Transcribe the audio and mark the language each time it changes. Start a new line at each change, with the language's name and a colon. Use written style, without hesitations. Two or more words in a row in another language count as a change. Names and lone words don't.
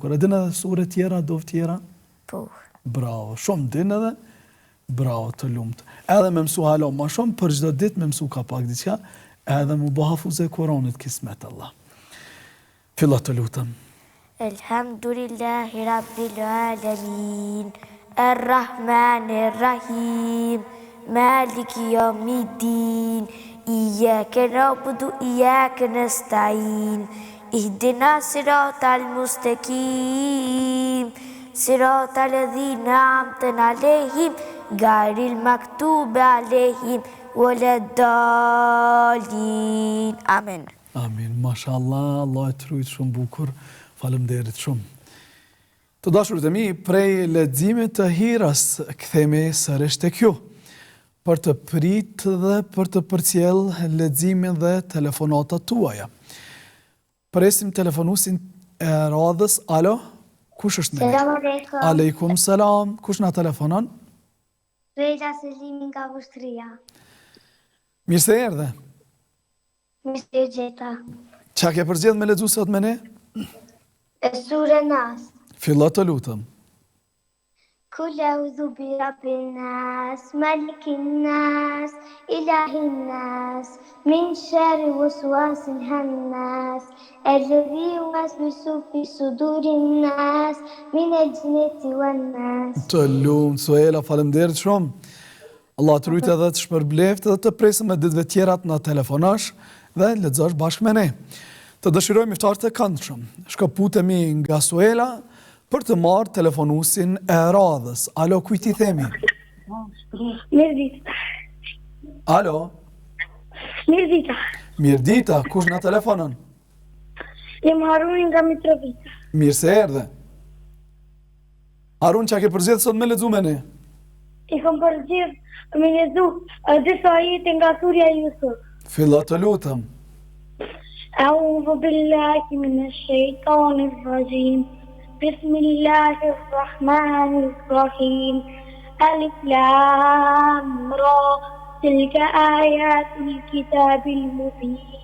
Albanian: E din edhe sure tjera, dov tjera? Po. Bravo, shumë din edhe? Bravo, të lumt. Edhe me mësu halo ma shumë, për çdo ditë me mësu ka pak diqka, edhe mu bo hafuze Kuranit, kismet Allah. Filla të lutëm.
Arabic: الحمد لله رب العالمين. الرحمن الرحيم مالك يوم الدين إياك نعبد وإياك نستعين اهدنا الصراط المستقيم صراط الذين أنعمت عليهم غير المغضوب عليهم ولا الضالين آمين.
Albanian: Amin, mashallah, Allah e trujt shumë bukur, faleminderit shumë. Të dashurit e mi, prej leximit të Hirës, kthehemi sërish tek ju, për të prit dhe për të përcjell leximin dhe telefonatat tuaja. Presim telefonusin e radhës. Alo, kush është me ne?
Arabic: سلام عليكم. عليكم سلام,
Albanian: kush na telefonon? Rejla Selimi nga Vushtria. Mirë se erdhe. Mirë se gjeta. Qa ke përcjell me lexu sot me ne? Sure Nas. Fillo të lutëm.
Arabic: قل أعوذ برب الناس ملك الناس إله الناس من شر الوسواس الخناس الذي يوسوس في صدور الناس من الجنة والناس.
Albanian: Të lumë, Suela, faleminderit shumë. Allah të rujtë edhe të shpërbleft dhe të presëm me ditëve tjerat në telefonash dhe lexosh bashkë me ne. Të dëshirojmë iftar të këndshëm. Shkëputemi nga Suela për të marrë telefonusin e radhës. Alo, kujti themi? Mirdita. Alo? Mirdita. Mirdita, kush në telefonon? Jem Haruni nga Mitrovica. Mirë se erdhe. Harun, qa ke përzjedhë sot me lexu me ne? I kam përgjith me lezu disa ajete nga surja Jusuf. Fillo të lutëm.
Arabic: أعوذ بالله من الشيطان الرجيم. بسم الله الرحمن الرحيم. الر. تلك آيات الكتاب المبين.